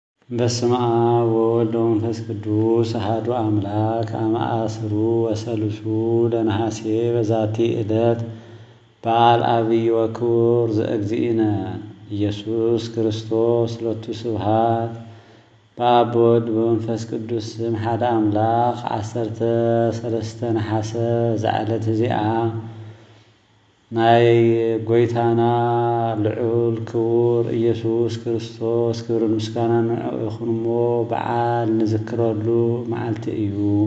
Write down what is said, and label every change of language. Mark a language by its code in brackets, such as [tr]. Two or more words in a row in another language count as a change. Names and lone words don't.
[gez] በስመ አብ ወወልድ ወመንፈስ ቅዱስ አሐዱ አምላክ አመ ዐሥሩ ወሠሉሱ ለነሐሴ በዛቲ ዕለት በዓል ዐቢይ ወክቡር ዘእግዚእነ ኢየሱስ ክርስቶስ ሎቱ ስብሐት። [ti] በአብ በወልድ በመንፈስ ቅዱስ ስም ሓደ አምላክ 13 ነሐሴ ዝዓለት እዚኣ ናይ ጎይታና ልዑል ክቡር ኢየሱስ ክርስቶስ ክብርን ምስጋናን ንዕኡ ይኹን እሞ በዓል ንዝክረሉ መዓልቲ እዩ።